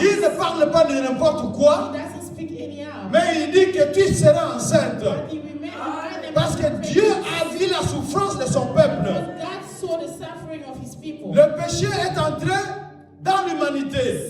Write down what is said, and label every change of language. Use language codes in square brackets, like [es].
[fr] il ne parle pas de n'importe quoi, [en] He doesn't speak anyhow. [fr] mais il dit que tu seras enceinte. [en] But he reminded [fr] Parce que Dieu a vu la souffrance de son peuple. [en] God saw the suffering of his people. [fr] Le péché est entré dans l'humanité.